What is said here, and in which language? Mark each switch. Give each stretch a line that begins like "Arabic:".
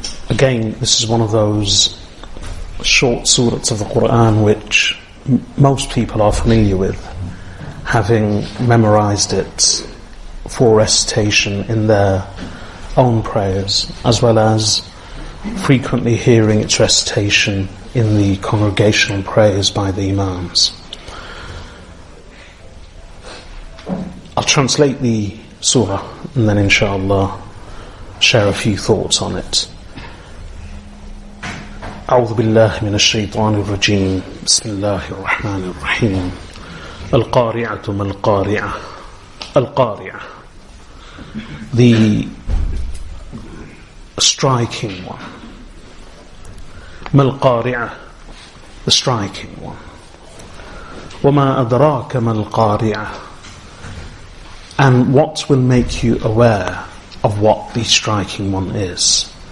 English: Again, this is one of those short surahs of the Quran which most people are familiar with, having memorized it for recitation in their own prayers, as well as frequently hearing its recitation in the congregational prayers by the imams. I'll translate the surah and then inshallah share a few thoughts on it.
Arabic: أعوذ بالله من الشيطان الرجيم. بسم الله الرحمن الرحيم. القارعة ما القارعة.
English: القارعة, the striking one.
Arabic: ما القارعة,
English: the striking one.
Arabic: وما أدراك ما القارعة,
English: and what will make you aware of what the striking one is.